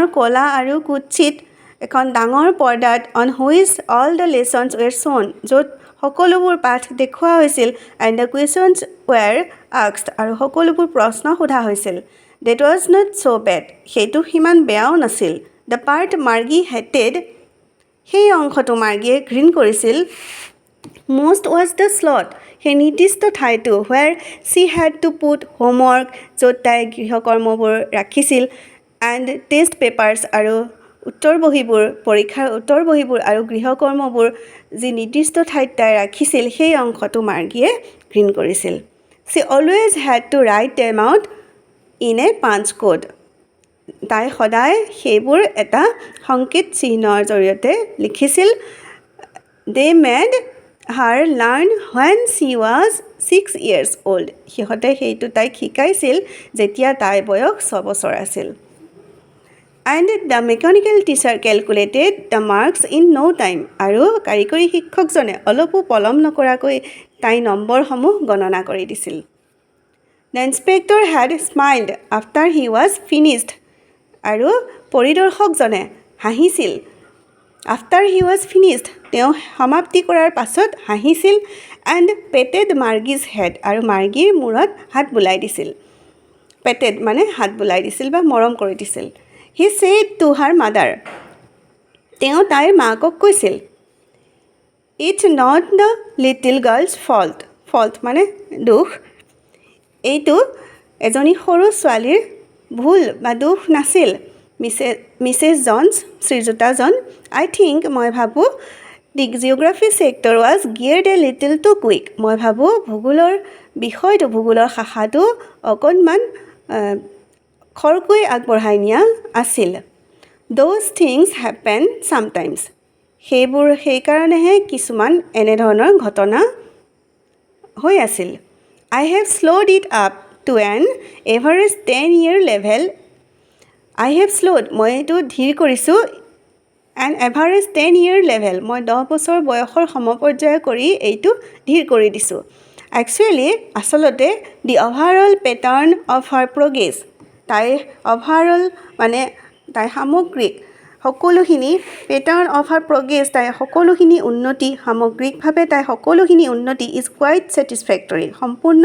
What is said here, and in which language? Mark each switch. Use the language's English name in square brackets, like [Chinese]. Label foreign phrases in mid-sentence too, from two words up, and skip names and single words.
[Assamese] ক'লা আৰু কুৎচিত এখন ডাঙৰ পৰ্দাত [English] on which all the lessons were shown [Assamese] য'ত সকলোবোৰ পাঠ দেখুওৱা হৈছিল [English] and the questions were asked [Assamese] আৰু সকলোবোৰ প্ৰশ্ন সোধা হৈছিল [English] that was not so bad [Assamese] সেইটো সিমান বেয়াও নাছিল [English] the part Margie hated [Assamese] সেই অংশটো মাৰ্গীয়ে ঘৃণ কৰিছিল [English] most was the slot [Assamese] সেই নিৰ্দিষ্ট ঠাইটো [English] where she had to put homework [Assamese] য'ত তাই গৃহকৰ্মবোৰ ৰাখিছিল [English] and test papers [Assamese] আৰু উত্তৰ বহীবোৰ পৰীক্ষাৰ উত্তৰ বহীবোৰ আৰু গৃহকৰ্মবোৰ যি নিৰ্দিষ্ট ঠাইত তাই ৰাখিছিল সেই অংশটো মাৰ্গীয়ে ঘৃণ কৰিছিল [English] she always had to write them out in a punch code [Assamese] তাই সদায় সেইবোৰ এটা সংকেত চিহ্নৰ জৰিয়তে লিখিছিল [English] they made her learn when she was 6 years old [Assamese] সিহঁতে সেইটো তাইক শিকাইছিল যেতিয়া তাই বয়স 6 বছৰ আছিল [English] and the mechanical teacher calculated the marks in no time [Assamese] আৰু কাৰিকৰী শিক্ষকজনে অলপো পলম নকৰাকৈ তাই নম্বৰসমূহ গণনা কৰি দিছিল [English] the inspector had smiled after he was finished [Assamese] আৰু পৰিদৰ্শকজনে হাঁহিছিল [English] after he was finished [Assamese] তেওঁ সমাপ্তি কৰাৰ পাছত হাঁহিছিল [English] and patted Margie's head [Assamese] আৰু মাৰ্গীৰ মূৰত হাত বুলাই দিছিল patted মানে হাত বুলাই দিছিল বা মৰম কৰি দিছিল [English] he said to her mother [Assamese] তেওঁ তাইৰ মাকক কৈছিল [English] it's not the little girl's fault [Assamese] মানে দুখ এইটো এজনী সৰু ছোৱালীৰ ভুল বা দুখ নাছিল মিছেছ জনছ শ্ৰীযুতা জন [English] I think [Assamese] মই ভাবো [English] the geography sector was geared a little too quick [Assamese] মই ভাবো ভূগোলৰ শাখাটো অকণমান খৰকৈ আগবঢ়াই নিয়া আছিল [English] those things happen sometimes [Assamese] সেইকাৰণেহে কিছুমান এনেধৰণৰ ঘটনা [English] হৈ আছিল I have slowed it up to an average 10-year level I have slowed [Assamese] মই এইটো ধীৰ কৰিছোঁ [English] an average 10-year level [Assamese] মই 10 বছৰ বয়সৰ সমপৰ্যায় কৰি এইটো ধীৰ কৰি দিছোঁ actually আচলতে [English] the overall pattern of her progress [Assamese] তাই overall মানে তাই সামগ্ৰিক সকলোখিনি [English] pattern of her progress [Assamese] তাই সকলোখিনি উন্নতি সামগ্ৰিকভাৱে তাই সকলোখিনি উন্নতি [English] is quite satisfactory [Assamese] সম্পূৰ্ণ